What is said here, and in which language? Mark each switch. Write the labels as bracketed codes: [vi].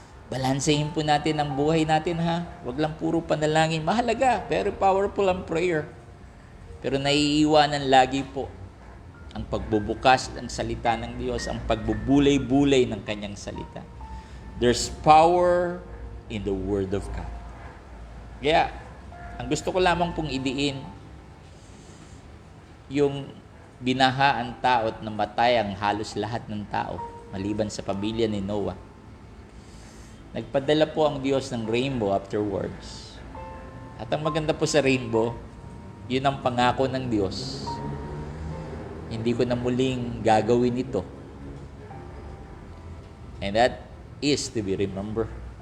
[tl] Balansehin po natin ang buhay natin, ha? Huwag lang puro panalangin. Mahalaga, [en] very powerful [tl] ang prayer. Pero naiiwanan lagi po ang pagbubukas ng salita ng Diyos, ang pagbubulay-bulay ng kanyang salita. [en] There's power in the Word of God. [tl] Kaya, ang gusto ko lamang pong idiin, yung binaha ang tao at namatay ang halos lahat ng tao, maliban sa pamilya ni Noah. Nagpadala po ang Diyos ng rainbow [en] afterwards. [tl] At ang maganda po sa rainbow, yun ang pangako ng Diyos. Hindi ko na muling gagawin ito. [en] And that is to be remembered.